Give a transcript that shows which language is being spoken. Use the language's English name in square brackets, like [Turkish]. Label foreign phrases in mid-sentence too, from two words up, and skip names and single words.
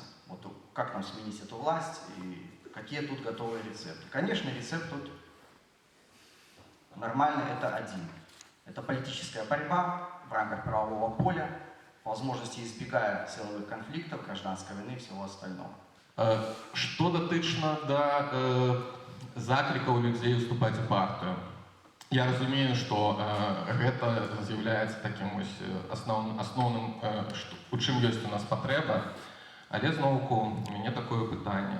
[Russian] Вот как нам сменить эту власть и какие тут готовые рецепты? Конечно, рецепт тут нормальный, это один. Это политическая борьба в рамках правового поля, по возможности избегая силовых конфликтов, гражданской войны и всего остального. [Belarusian] Што датычна да заклікаў людзей уступаць у партыю. Я разумею, што гэта з'яўляецца такім асноўным, у чым ёсць у нас патрэба, але зноўку у мяне такое пытанне.